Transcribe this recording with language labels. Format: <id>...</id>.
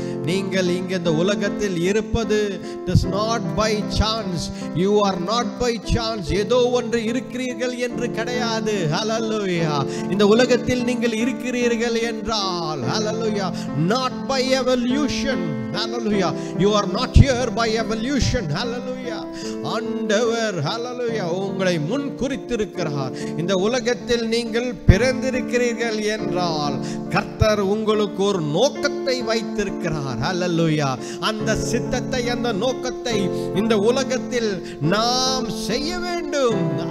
<ta>நீங்கள் இங்க இந்த உலகத்தில் இருப்பது</ta> <en>does not by chance you are not by chance</en> <ta>ஏதோ ஒன்று இருக்கிறீர்கள் என்று கிடையாது ஹல்லேலூயா இந்த உலகத்தில் நீங்கள் இருக்கிறீர்கள் என்றால் ஹல்லேலூயா</ta> <en>not by evolution Hallelujah. You are not here by evolution. Hallelujah.</en> <ta>ஆண்டவர் hallelujah உங்களை முன் குறித்திருக்கிறார். இந்த உலகத்தில் நீங்கள் பிறந்திருக்கிறீர்கள் என்றால் கர்த்தர் உங்களுக்கு ஒரு நோக்கத்தை வைத்திருக்கிறார். hallelujah. அந்த சித்தத்தை, அந்த நோக்கத்தை இந்த உலகத்தில் நாம் செய்ய வேண்டும்.</ta>